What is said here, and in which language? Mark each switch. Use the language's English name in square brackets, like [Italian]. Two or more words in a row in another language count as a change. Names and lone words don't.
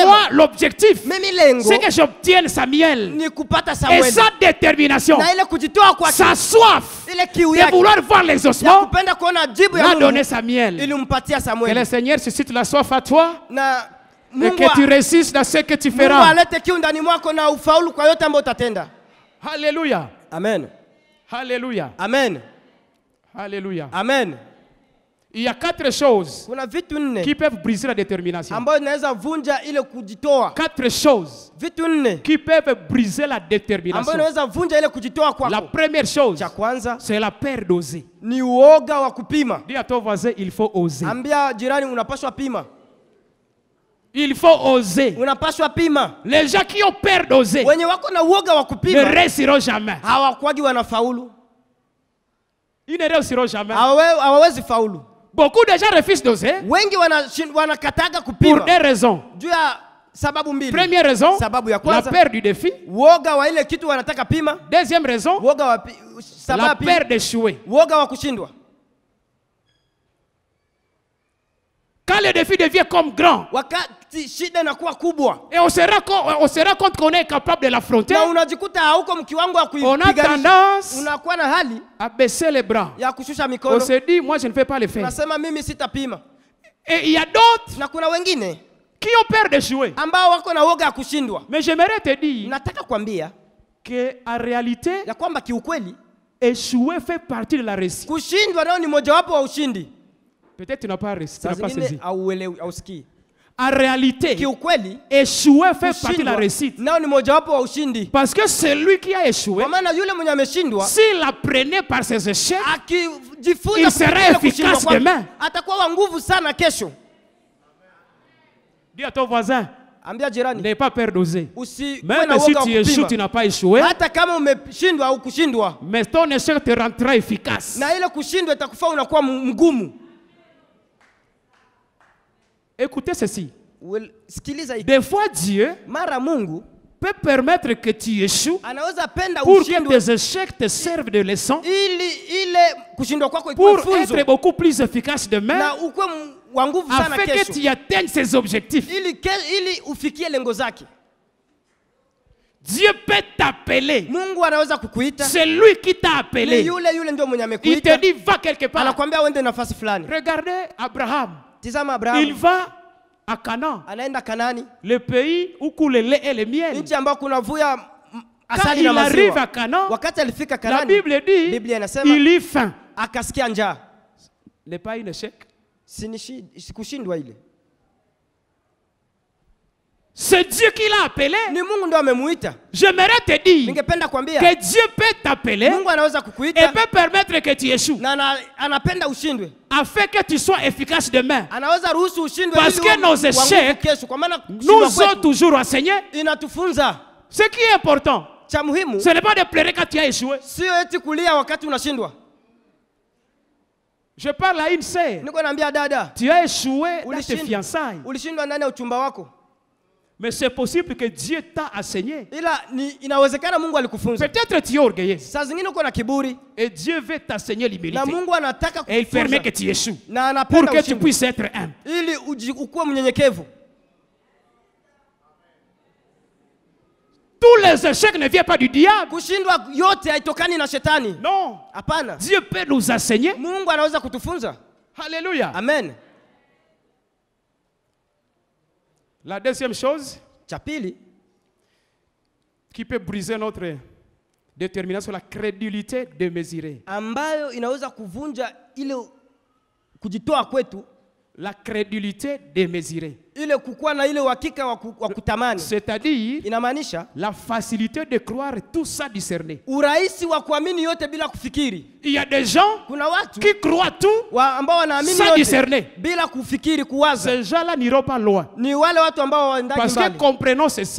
[French] moi l'objectif, [Swahili] mimi lengo [French] c'est que j'obtienne Samuel. [Swahili] ni kupata [French] Et [Swahili] Samueli, [French] sa détermination, [Swahili] na ile kujitoa kwake, [French] sa soif [Swahili] ile kiu [French] de [Swahili] yake [French] vouloir voir [Swahili] ya [French] l'exaucement, [Swahili] kupenda kuona jibu ya [French] m'a donné [Swahili] Mungu [French] Samuel. [Swahili] ilimpatia [French] Que le [Swahili] Samueli, [French] Seigneur suscite la soif à toi [Swahili] na [French] et [Swahili] Mungu [French] que tu réussisses dans ce que tu [Swahili] Mungu [French] feras. [Swahili] alete kiu ndani mwako na ufaulu kwa yote ambayo utatenda. [French] Alléluia. [Swahili] Amen. [French] Alléluia. [Swahili] Amen. [French] Alléluia. [Swahili] Amen. [French] Il y a 4 choses [Swahili] Kuna vitu 4 [French] qui peuvent briser la détermination. [Swahili] ambayo inaweza vunja ile kujitoa. [French] 4 choses [Swahili] Vitu 4 [French] qui peuvent briser la [Swahili] ambayo [French] détermination. [Swahili] inaweza vunja ile kujitoa [French] La [Swahili] kwako. [French] première chose, [Swahili] Cha kwanza [French] c'est la peur d'oser. [Swahili] ni uoga wa kupima. [French] Dis à ton voisin, il faut oser. [Swahili] Ambia jirani unapaswa pima. [French] Il faut oser. [Swahili] Unapaswa pima. [French] Les gens qui ont peur d'oser [Swahili] Wenye wako na uoga wa [French] ne [Swahili] kupima [French] réussiront jamais. [Swahili] hawakwagi wanafaulu. [French] Ils ne réussiront jamais. [Swahili] Hawawezi faulu. [French] Beaucoup de gens refusent d'oser [Swahili] Wengi wanakataga [French] pour [Swahili] kupima [French] des raisons. [Swahili] juu ya sababu mbili. [French] Première raison, [Swahili] Sababu ya [French] la [Swahili] kwanza, [French] peur du défi. [Swahili] uoga wa ile kitu wanataka pima. [French] Deuxième raison, [Swahili] Uoga wa sababu [French] la [Swahili] ya pili, [French] peur d'échouer. [Swahili] uoga wa kushindwa. [French] Quand le défi devient comme grand, [Swahili] wakati shida inakuwa kubwa [French] et on se rend compte qu'on est capable de l'affronter, [Swahili] na unajikuta hauko mkiwango wa [French] on a [Swahili] kuipiganisha, [French] tendance [Swahili] unakuwa na hali [French] à baisser les bras. [Swahili] ya kushusha [French] On [Swahili] mikono, [French] se dit, moi je ne vais pas le faire. [Swahili] unasema mimi sitapima. [French] Et il y a d'autres [Swahili] Na kuna wengine [French] qui ont peur d'échouer. [Swahili] ambao wako na woga ya kushindwa. [French] Mais j'aimerais te dire [Swahili] Nataka kuambia [French] qu'en réalité, [Swahili] ya kwamba kiukweli [French] échouer fait partie de la réussite. [Swahili] kushindwa nao ni mojawapo wa ushindi. [French] Peut-être tu n'as pas réussi, tu [Swahili] Saa [French] n'as pas [Swahili] zingine [French] saisi. [Swahili] hauelewi, hausikii. [French] En réalité, [Swahili] Kiukweli [French] échouer fait partie de la [Swahili] kushindwa [French] réussite. [Swahili] nao ni mojawapo wa ushindi. [French] Parce que celui qui a échoué, [Swahili] Kwa maana yule mwenye ameshindwa [French] s'il apprenait par ses échecs, [Swahili] akijifunza [French] il sera [Swahili] kupitia [French] efficace [Swahili] kushindwa kwake, [French] demain. [Swahili] atakuwa wa nguvu sana kesho. [French] dis à ton voisin, [Swahili] Ambia jirani, [French] n'aie pas peur d'oser. [Swahili] usikuwe [French] Même [Swahili] na [French] si [Swahili] woga wa [French] tu échoues, tu [Swahili] kupima. [French] n'as pas échoué, [Swahili] Hata kama umeshindwa au kushindwa, [French] mais ton échec te rendra efficace. [Swahili] na ile kushindwa itakufanya unakuwa mgumu. [French] Écoutez ceci. [Swahili] Sikiliza hiki. [French] Des fois, Dieu [Swahili] Mara Mungu [French] peut permettre que tu échoues [Swahili] anaweza penda [French] pour que [Swahili] ushindwe [French] tes échecs te servent de leçon, [Swahili] ili ile kushindwa kwako ikuwe [French] pour [Swahili] funzo [French] être beaucoup plus efficace demain, [Swahili] na ukuwe wa nguvu sana [French] afin que [Swahili] kesho, [French] tu atteignes ses objectifs. [Swahili] ili ufikie lengo zake. [French] Dieu peut t'appeler. [Swahili] Mungu anaweza kukuita, [French] C'est lui qui t'a [Swahili] ni [French] appelé. [Swahili] yule ndio mwenye [French] Il te [Swahili] amekuita, [French] dit, va quelque part. [Swahili] anakuambia uende nafasi fulani. [French] Regardez Abraham. [Swahili] Tizama [French] Il [Swahili] Abrahamu [French] va à Canaan, [Swahili] anaenda Kanani, [French] le pays où coule le lait et le miel. [Swahili] nchi ambayo kuna vuya [French] Quand [Swahili] asali [French] il [Swahili] na [French] arrive à [Swahili] maziwa. [French] Canaan, [Swahili] Wakati alifika [French] la [Swahili] Kanani, [French] Bible dit, [Swahili] Biblia inasema [French] il eut faim. [Swahili] akasikia njaa. [French] N'est pas un échec. [Swahili] Sikushindwa ile, [French] C'est Dieu qui l'a appelé. [Swahili] ni Mungu ndo amemuita. [French] J'aimerais te dire [Swahili] Ningependa kuambia [French] que Dieu peut t'appeler [Swahili] Mungu anaweza [French] et [Swahili] kukuita [French] peut permettre que tu échoues, [Swahili] na anapenda ushindwe, [French] afin que tu sois efficace demain. [Swahili] anaweza ruhusu ushindwe [French] Parce [Swahili] ili [French] que [Swahili] uwe [French] nos [Swahili] wa nguvu [French] échecs [Swahili] kesho, kwa maana [French] Nous [Swahili] kushindwa [French] ont [Swahili] kwetu [French] toujours enseigné. [Swahili] inatufunza. [French] Ce qui est important, [Swahili] Cha muhimu [French] ce n'est pas de pleurer quand tu as échoué. [Swahili] sio eti kulia wakati unashindwa. [French] Je parle à une sœur. [Swahili] Niko naambia dada, [French] Tu as échoué dans tes [Swahili] Ulishindwa. [French] fiançailles. [Swahili] ulishindwa ndani ya uchumba wako, [French] Mais c'est possible que Dieu t'a enseigné. [Swahili] ila inawezekana Mungu alikufunza. [French] Peut-être tu es orgueilleux. [Swahili] Saa zingine uko na kiburi [French] Et Dieu veut t'enseigner [Swahili] na [French] l'humilité. [Swahili] Mungu anataka [French] Et il permet que [Swahili] kukufunza [French] tu échoues. [Swahili] na [French] Pour [Swahili] anapenda [French] que tu [Swahili] ushindwe [French] puisses être humble. [Swahili] ili ukuwe mnyenyekevu. [French] Tous les échecs ne viennent pas du diable. [Swahili] Kushindwa yote haitokani na shetani, [French] Non. [Swahili] hapana. [French] Dieu peut nous enseigner. [Swahili] Mungu anaweza kutufunza. [French] Alléluia. [Swahili] Amen. [French] La deuxième chose [Swahili] Cha pili [French] qui peut briser notre détermination, la crédulité démesurée. [Swahili] ambayo inaweza kuvunja ile kujitoa kwetu, [French] La crédulité démesurée. [Swahili] ile kukuwa na ile uhakika wa kutamani, [French] C'est-à-dire [Swahili] inamaanisha [French] la facilité de croire tout ça discerner. [Swahili] urahisi wa kuamini yote bila kufikiri. [French] Il y a des gens [Swahili] Kuna watu [French] qui croient tout [Swahili] ambao wanaamini [French] sans [Swahili] yote [French] discerner. [Swahili] bila kufikiri, kuwaza. [French] Ces gens-là n'iront pas loin. [Swahili] Ni wale watu ambao waendaji [French] Parce que [Swahili] mbali, [French] comprenons ceci.